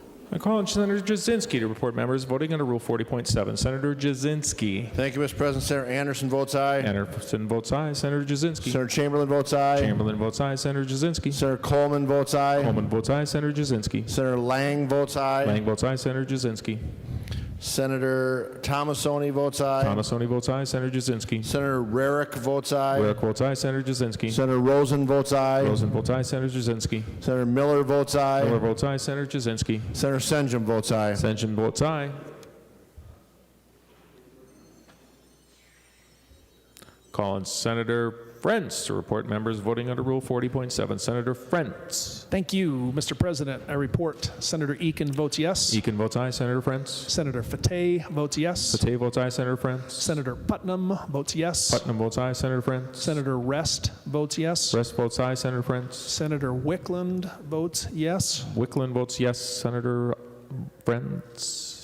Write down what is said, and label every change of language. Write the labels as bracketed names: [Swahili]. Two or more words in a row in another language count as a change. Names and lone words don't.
[English] I call on Senator Jasinski to report members voting under Rule 40.7. Senator Jasinski. Thank you, Mr. President. Senator Anderson votes aye. Anderson votes aye. Senator Jasinski. Senator Chamberlain votes aye. Chamberlain votes aye. Senator Jasinski. Senator Coleman votes aye. Coleman votes aye. Senator Jasinski. Senator Lang votes aye. Lang votes aye. Senator Jasinski. Senator Thomasoni votes aye. Thomasoni votes aye. Senator Jasinski. Senator Rarick votes aye. Rarick votes aye. Senator Jasinski. Senator Rosen votes aye. Rosen votes aye. Senator Jasinski. Senator Miller votes aye. Miller votes aye. Senator Jasinski. Senator Senjum votes aye. Senjum votes aye. Call on Senator Frentz to report members voting under Rule 40.7. Senator Frentz. Thank you, Mr. President. I report Senator Eakin votes yes. Eakin votes aye. Senator Frentz. Senator Fateh votes yes. Fateh votes aye. Senator Frentz. Senator Putnam votes yes. Putnam votes aye. Senator Frentz. Senator Rest votes yes. Rest votes aye. Senator Frentz. Senator Wickland votes yes. Wickland votes yes. Senator Frentz.